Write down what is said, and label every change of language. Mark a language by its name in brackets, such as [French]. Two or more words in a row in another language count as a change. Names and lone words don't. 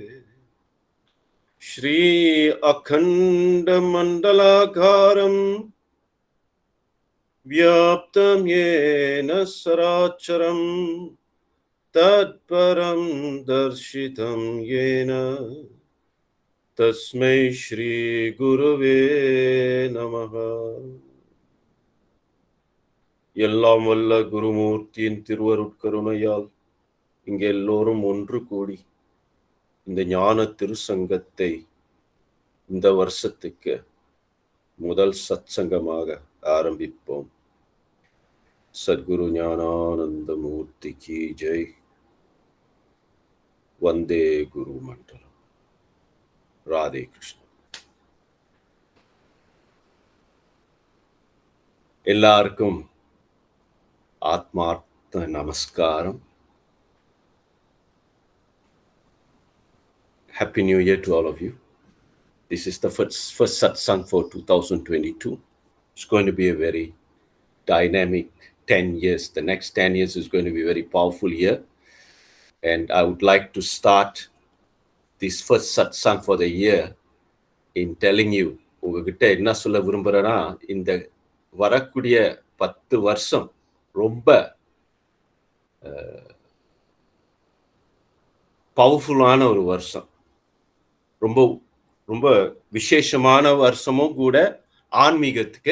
[Sanskrit] श्री अखण्डमण्डलाकारं व्याप्तं येन चराचरं तत्परं दर्शितं येन तस्मै श्री गुरुवे நமः. [Tamil] எல்லாம் வல்ல குருமூர்த்தியின் திருவருட்கருணையால் இங்கே எல்லோரும் ஒன்று கூடி இந்த ஞான திருசங்கத்தை இந்த வருஷத்துக்கு முதல் சத்சங்கமாக ஆரம்பிப்போம். சத்குரு ஞானானந்த மூர்த்திக்கு ஜெய். [Sanskrit] वन्दे गुरु मण्डलम्. [Tamil] ராதே கிருஷ்ணன். எல்லாருக்கும் ஆத்மார்த்த நமஸ்காரம். [English] Happy New Year to all of you. This is the first satsang for 2022. It's going to be a very dynamic 10 years. The next 10 years is going to be a very powerful year. And I would like to start this first satsang for the year in telling you, [Tamil] உங்ககிட்ட என்ன சொல்ல விரும்புகிறேன்னா, இந்த வரக்கூடிய 10 வருஷம் ரொம்ப பவர்ஃபுல்லான ஒரு வருஷம், ரொம்ப ரொம்ப விசேஷமான வருஷமும் கூட ஆன்மீகத்துக்கு.